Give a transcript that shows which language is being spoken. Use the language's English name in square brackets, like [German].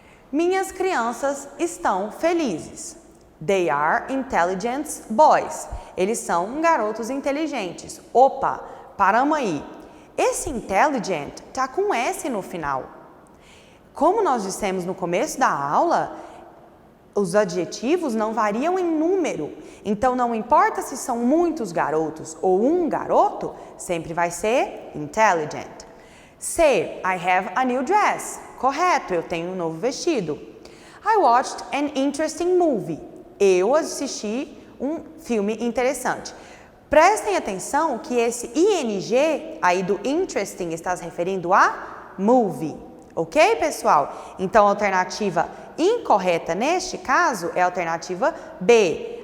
[Portuguese] Minhas crianças estão felizes. [English] They are intelligent boys. [Portuguese] Eles são garotos inteligentes. Opa, paramos aí. Esse intelligent tá com S no final. Como nós dissemos no começo da aula, os adjetivos não variam em número. Então, não importa se são muitos garotos ou um garoto, sempre vai ser intelligent. C. [English] I have a new dress. [Portuguese] Correto, eu tenho um novo vestido. [English] I watched an interesting movie. [Portuguese] Eu assisti um filme interessante. Prestem atenção que esse ING aí do interesting está se referindo a movie. Ok, pessoal? Então, a alternativa incorreta neste caso é a alternativa B.